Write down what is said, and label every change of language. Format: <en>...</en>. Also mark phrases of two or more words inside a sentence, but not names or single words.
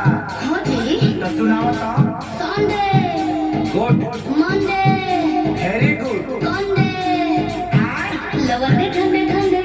<hi>हाँ जी। तो सुनाओ तो। संडे, गुड, मंडे,</hi> <en>Very good.</en> <hi>कंडे, लवंडे ठंडे ठंडे।</hi>